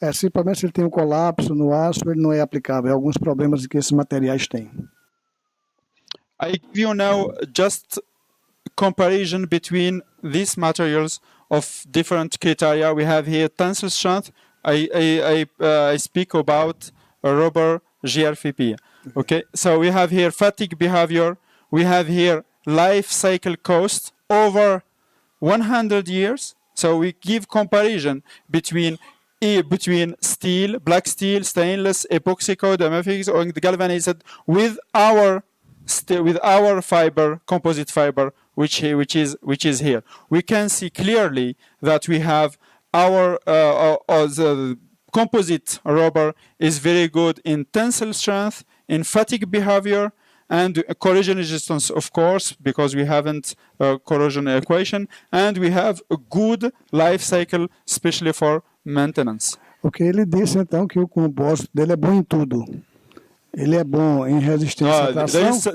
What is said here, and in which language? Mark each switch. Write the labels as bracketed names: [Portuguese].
[Portuguese] Simplesmente se ele tem um colapso no aço, ele não é aplicável. Há alguns problemas que esses materiais têm. [English] I give you now just comparison between these materials of different criteria. We have here tensile strength. I speak about rubber GRFP. Okay, so we have here fatigue behavior. We have here life cycle cost over 100 years. So we give comparison between steel, black steel, stainless, epoxy coat, MFX, or galvanized with our fiber, composite fiber, which is here. We can see clearly that we have our the composite rubber is very good in tensile strength, in fatigue behavior, and corrosion resistance, of course, because we haven't corrosion equation, and we have a good life cycle, especially for maintenance. [Portuguese] Ok, ele disse então que o compósito dele é bom em tudo. Ele é bom em resistência à tração.